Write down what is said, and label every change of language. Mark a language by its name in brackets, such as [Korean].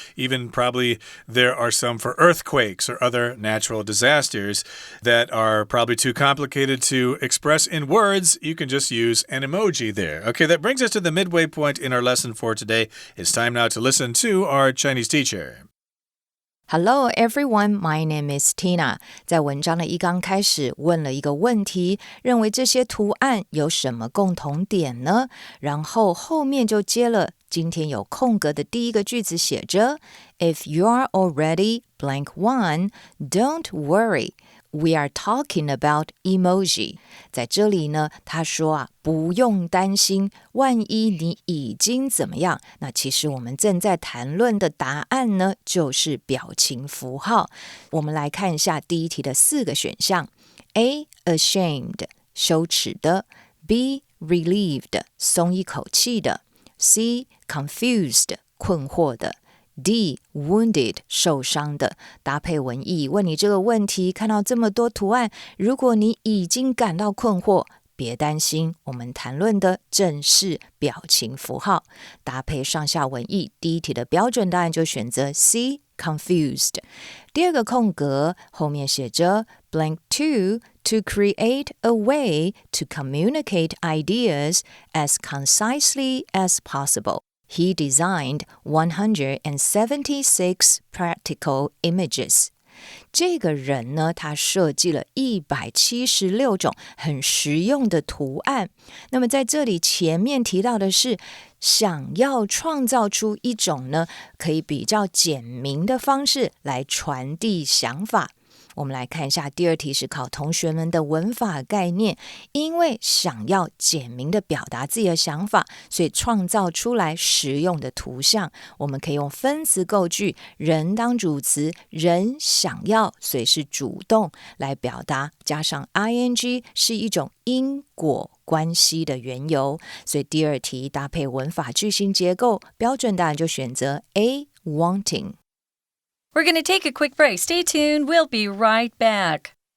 [English] Even probably there are some for earthquakes or other natural disasters that are probably too complicated to express in words. You can just use an emoji there. Okay, that brings us to the midway point in our lesson for today. It's time now to listen to our Chinese teacher.Hello everyone, my name is Tina. [Chinese] 在文章的一刚开始问了一个问题，认为这些图案有什么共同点呢？然后后面就接了今天有空格的第一个句子写着 [English] If you are already blank one, don't worry.We are talking about emoji. [Chinese] 在这里呢，他说不用担心，万一你已经怎么样，那其实我们正在谈论的答案呢，就是表情符号。我们来看一下第一题的4个选项 A. Ashamed 羞耻的 B. Relieved 松一口气的 C. Confused 困惑的D. Wounded 受伤的搭配文意问你这个问题，看到这么多图案，如果你已经感到困惑，别担心，我们谈论的正是表情符号。搭配上下文意，第一题的标准答案就选择 C. [English] Confused。 [Chinese] 第二个空格后面写着 [English] blank 2 to create a way to communicate ideas as concisely as possible.He designed 176 practical images. [Chinese] 这个人呢，他设计了176种很实用的图案。那么在这里前面提到的是，想要创造出一种呢，可以比较简明的方式来传递想法。我们来看一下第二题，是考同学们的文法概念。因为想要简明的表达自己的想法，所以创造出来实用的图像。我们可以用分词构句，人当主词，人想要，所以是主动来表达，加上 ing 是一种因果关系的缘由。所以第二题搭配文法句型结构，标准答案就选择 A, wanting. [English] We're going to take a quick break. Stay tuned. We'll be right back.